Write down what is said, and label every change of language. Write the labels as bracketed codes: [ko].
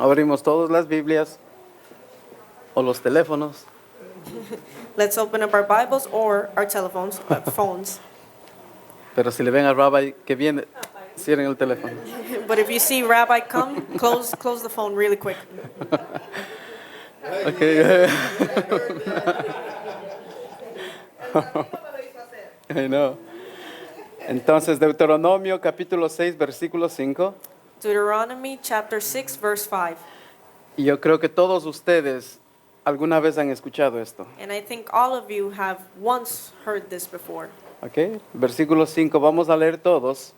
[es] Abrimos todas las Biblias o los teléfonos. [en] Let's open up our Bibles or our telephones, phones. [es] Pero si le ven al rabbi que viene, cierren el teléfono. [en] But if you see Rabbi come, close the phone really quick. Okay. I know. [es] Entonces, Deuteronomio capítulo 6, versículo 5. [en] Deuteronomy chapter 6, verse 5. [es] Y yo creo que todos ustedes alguna vez han escuchado esto. [en] And I think all of you have once heard this before. Okay. [es] Versículo 5, vamos a leer todos.